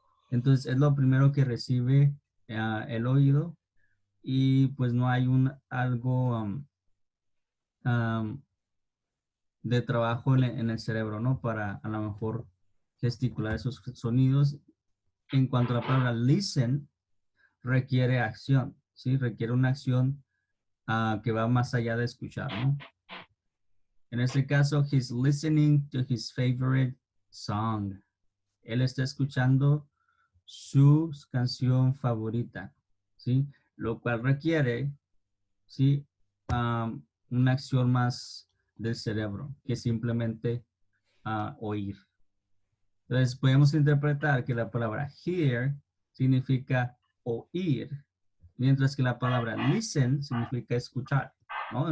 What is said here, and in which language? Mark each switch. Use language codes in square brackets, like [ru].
[es] Entonces es lo primero que recibe el oído y pues no hay algo de trabajo en el cerebro, ¿no? Para a lo mejor gesticular esos sonidos. En cuanto a la palabra listen, requiere acción, ¿sí? Requiere una acción que va más allá de escuchar, ¿no? En este caso, [en] he's listening to his favorite song. [es] Él está escuchando su canción favorita, ¿sí? Lo cual requiere, ¿sí? Una acción más del cerebro que simplemente oír. Entonces, podemos interpretar que la palabra hear significa oír, mientras que la palabra listen significa escuchar, ¿no?